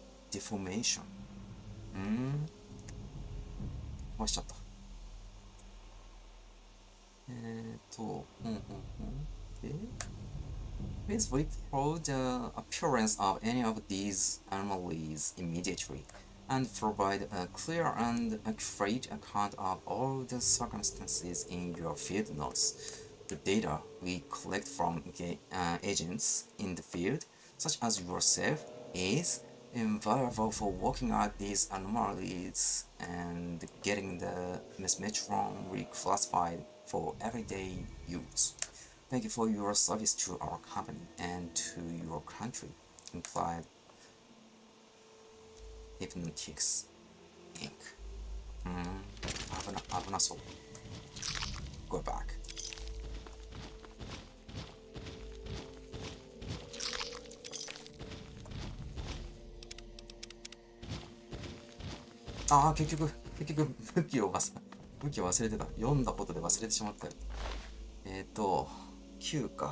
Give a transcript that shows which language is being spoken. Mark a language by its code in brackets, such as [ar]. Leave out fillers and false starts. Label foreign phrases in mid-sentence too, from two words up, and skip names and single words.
[en] deformation. [ja] 壊しちゃった。 [en] Please report the appearance of any of these anomalies immediately and provide a clear and accurate account of all the circumstances in your field notes. The data we collect from agents in the field, such as yourself, is invaluable for working out these anomalies and getting the mesmetron reclassified for everyday use. Thank you for your service to our company and to your country. Implied Hypnotics Inc. [ja] 危なそう。 [en] Go back. [ja] 結局武器を忘れてた。読んだことで忘れてしまったよ。9か。